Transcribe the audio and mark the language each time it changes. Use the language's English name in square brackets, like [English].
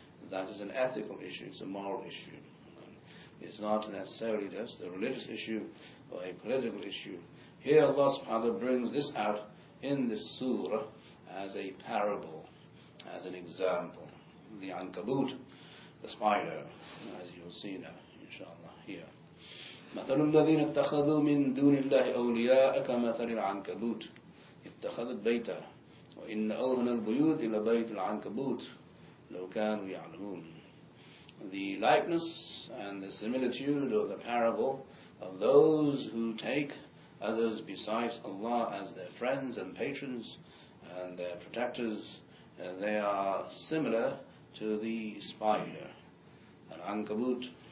[English] That is an ethical issue, it's a moral issue. It's not necessarily just a religious issue or a political issue. Here Allah subhanahu wa ta'ala brings this out in this surah as a parable, as an example. The Ankabut, the spider, as you will see now, inshallah, here. [Arabic] مثل الذين اتخذوا من دون الله أولياء كمثل العنكبوت اتخذت بيتا وإن أوهن البيوت لبيت العنكبوت لو كانوا يعلمون. [English] The likeness and the similitude or the parable of those who take others besides Allah as their friends and patrons and their protectors, they are similar to the spider. Al-Ankabut.